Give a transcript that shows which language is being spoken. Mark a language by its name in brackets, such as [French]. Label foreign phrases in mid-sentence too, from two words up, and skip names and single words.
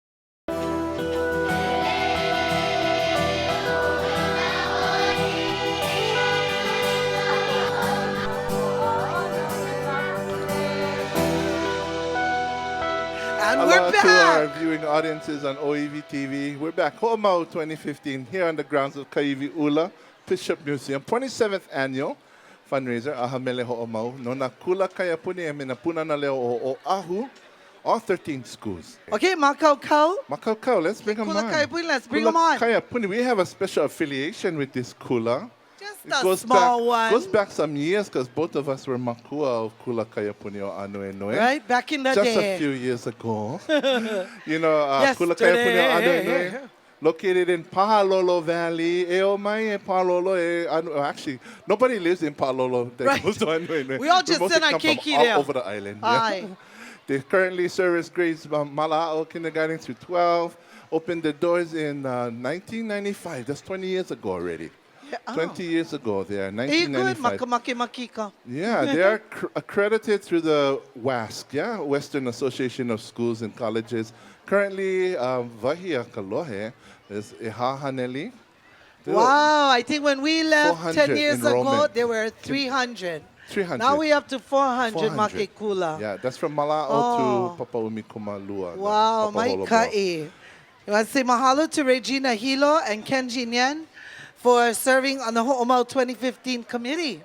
[English] And Hello we're to our back. viewing audiences on ʻŌiwi TV. We're back. Hoʻomau 2015 here on the grounds of Kaiwiʻula Bishop Museum. 27th annual fundraiser. ʻAha Mele Hoʻomau. [Hawaiian] No na Kula Kaiapuni e mina Pūnana Leo O Oʻahu. [English] All 13 schools. Okay, Makau. Let's bring them Kula on. Kaiapuni, let's bring Kula 'em on. Kaiapuni. We have a special affiliation with this Kula. Just a small one. Goes back some years because both of us were makua of Kula Kaiapuni o Ānuenue. Right, back in the Just day. a few years ago. You know, Kula Yesterday. Kaiapuni o Ānuenue, located in Pahalolo Valley. Actually, nobody lives in Pahalolo that Right. goes to Ānuenue. We all just mostly send our come from keiki all there. over the island. yeah. Aye. They currently service grades Mala'o kindergarten through 12. Opened the doors in 1995. That's 20 years ago already. Yeah, oh. 20 years ago there, Are you good? 1995. Makika. Yeah, they are accredited through the WASC, yeah, Western Association of Schools and Colleges, Currently, Wahia Kalohe is [Hawaiian] ʻEha Haneli. [English] Wow, I think when we left 10 400 years ago, enrollment. there were 300. 300. Now we're up to 400 400. [Hawaiian] Ke Kula. [English] Yeah, that's from Mala'o to Papauʻumikumalua. Wow, my ka'i. I want to say mahalo to Regina Hilo and Ken Jinyan for serving on the Hoʻomau 2015 committee.